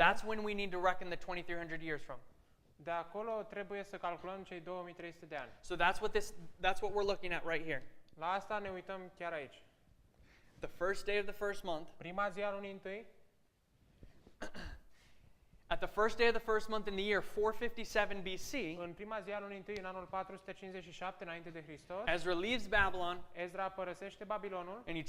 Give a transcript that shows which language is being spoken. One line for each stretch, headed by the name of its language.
English: that's when we need to reckon the 2300 years from.
Romanian: de acolo trebuie să calculăm cei 2300 de ani.
English: So that's what we're looking at right here.
Romanian: La asta ne uităm chiar aici.
English: The first day of the first month,
Romanian: Prima zi a lunii întâi,
English: at the first day of the first month in the year 457 BC,
Romanian: în prima zi a lunii întâi, în anul 457 înainte de Hristos,
English: Ezra leaves Babylon,
Romanian: Ezra părăsește Babilonul